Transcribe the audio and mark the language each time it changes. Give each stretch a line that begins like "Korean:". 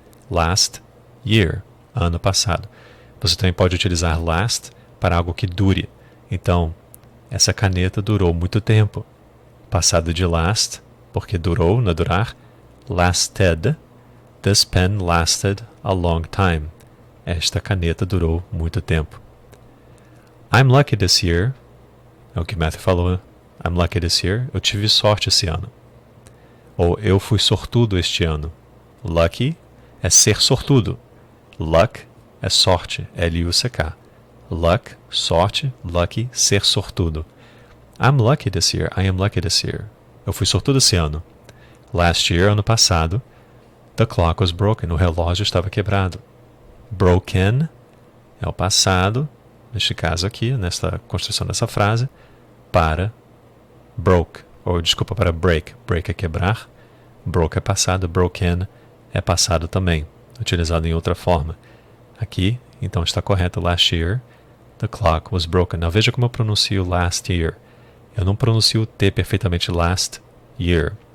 English: Last year,
Portuguese: ano passado. Você também pode utilizar last para algo que dure. Então, essa caneta durou muito tempo. Passado de last, porque durou, não é durar.
English: Lasted. This pen lasted a long time.
Portuguese: Esta caneta durou muito tempo.
English: I'm lucky this year.
Portuguese: É o que Matthew falou.
English: I'm lucky this year.
Portuguese: Eu tive sorte esse ano. Ou eu fui sortudo este ano. Lucky é ser sortudo. Luck é sorte. L-U-C-K.
English: Luck, sorte. Lucky, ser sortudo. I'm lucky this year. I am lucky this year.
Portuguese: Eu fui sortudo esse ano.
English: Last year,
Portuguese: ano passado,
English: the clock was broken.
Portuguese: O relógio estava quebrado. Broken é o passado, neste caso aqui, nesta construção dessa frase, para broke, ou desculpa, para break. Break é quebrar, broke é passado, broken é passado também, utilizado em outra forma. Aqui, então está correto,
English: last year, the clock was broken.
Portuguese: Now veja como eu pronuncio
English: last year.
Portuguese: Eu não pronuncio o T perfeitamente last year.